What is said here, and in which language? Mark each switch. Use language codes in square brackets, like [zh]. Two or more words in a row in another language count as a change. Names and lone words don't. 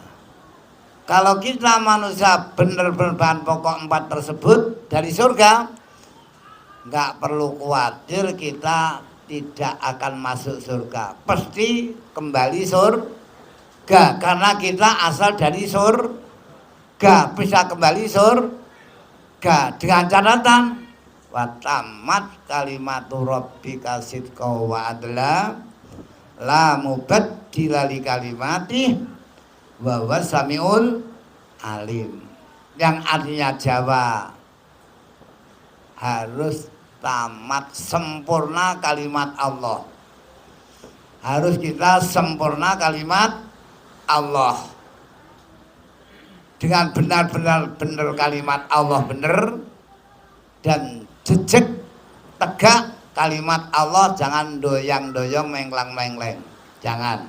[id] Kalau kita manusia benar-benar bahan pokok 4 tersebut dari surga, nggak perlu khawatir kita tidak akan masuk surga. Pasti kembali surga karena kita asal dari surga, bisa kembali surga dengan catatan [ar] وتمت كلمة ربك صدقا وعدلا لا مبدل لكلماته وهو السميع العليم, [id] yang artinya Jawa harus tamat sempurna kalimat Allah, harus kita sempurna kalimat Allah dengan benar-benar benar kalimat Allah benar dan jejak tegak kalimat Allah, jangan doyang-doyong menglang-mengleng, jangan.